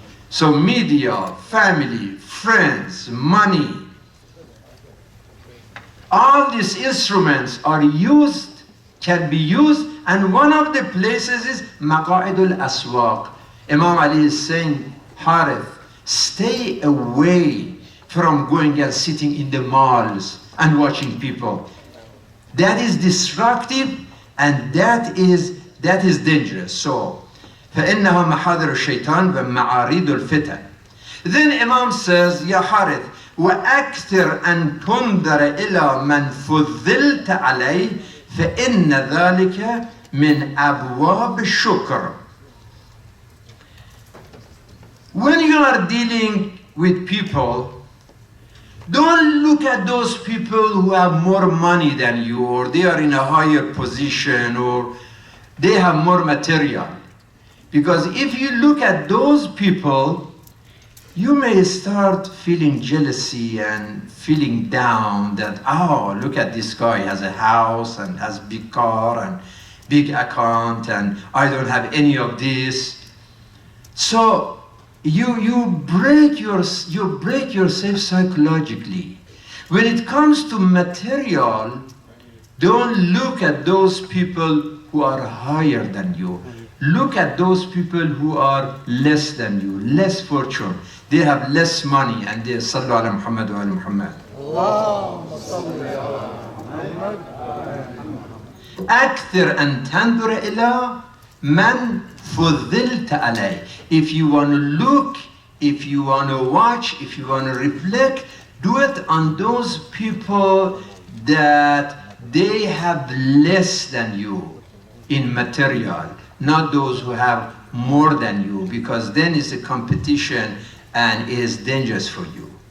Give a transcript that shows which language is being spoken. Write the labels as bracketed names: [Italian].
[English] So media, family, friends, money, all these instruments are used, can be used, and one of the places is Maqa'idul Aswaq. Imam Ali is saying, Harith, stay away from going and sitting in the malls and watching people. That is destructive and that is dangerous. [Arabic] So, فإنها محاضر الشيطان ومعارض الفتن. [English] Then Imam says, [Arabic] يا حارث وأكثر أن تنظر إلى من فضلت عليه فإن ذلك من أبواب الشكر. [English] When you are dealing with people, don't look at those people who have more money than you, or they are in a higher position, or they have more material. Because if you look at those people, you may start feeling jealousy and feeling down that, oh, look at this guy, he has a house and has big car and big account, and I don't have any of this. So you break yourself psychologically. When it comes to material, Don't look at those people who are higher than you. Look at those people who are less than you, less fortunate. They have less money and they sallu ala Muhammad wa ala Muhammad. [Arabic] أكثر أن تنظر إلى من فضلت عليه. [English] If you want to look, if you want to watch, if you want to reflect, do it on those people that they have less than you in material, not those who have more than you, because then it's a competition and it is dangerous for you.